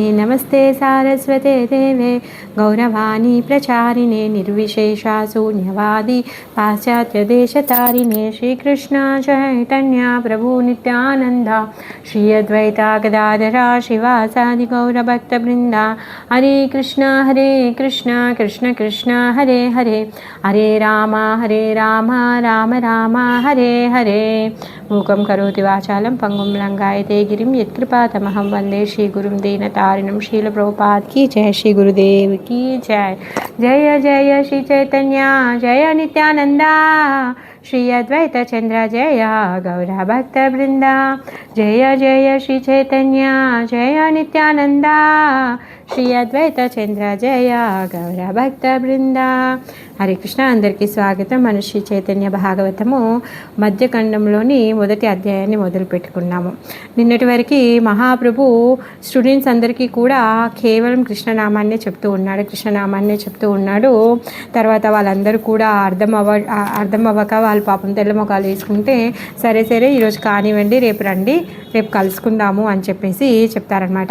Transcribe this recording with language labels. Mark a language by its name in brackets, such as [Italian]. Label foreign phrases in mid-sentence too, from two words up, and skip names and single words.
[Sanskrit] नमस्ते सारस्वते देवे गौरवाणी प्रचारिणे निर्विशेषा शून्यवादी पाश्चात्यदेशतारिणे। श्रीकृष्ण चैतन्य प्रभु नित्यानन्द श्री अद्वैता गदाधरा शिवासादि गौरभक्तवृन्दा। हरे कृष्ण कृष्ण कृष्ण हरे हरे, हरे राम राम राम हरे हरे। मूकं करोति वाचालं पंगुं लंघयते गिरिं यत्कृपातमहं वन्दे श्रीगुरुं दीनतारिणं। [Hindi] श्रीलप्रभुपाद की जय, श्री गुरुदेव की जय। [Sanskrit] जय जय श्री चैतन्य जय नित्यानंदा, श्री अद्वैत चंद्र जय गौर भक्त वृंदा। जय जय श्री चैतन्य जय नित्यानंदा, श्री अद्वैत चंद्र जय गौर भक्त वृंदा। हरे कृष्ण, [Telugu] అందరికీ స్వాగతం। మన శ్రీ చైతన్య భాగవతము మధ్యఖండంలోని మొదటి అధ్యాయాన్ని మొదలు పెట్టుకున్నాము. నిన్నటి వరకు మహాప్రభు స్టూడెంట్స్ అందరికీ కూడా కేవలం కృష్ణనామాన్నే చెప్తూ ఉన్నాడు. తర్వాత వాళ్ళందరూ కూడా అర్థం అవ్వక వాళ్ళు పాపం తెల్ల మొఖాలు వేసుకుంటే సరే ఈరోజు కానివ్వండి, రేపు రండి, రేపు కలుసుకుందాము అని చెప్పేసి చెప్తారనమాట.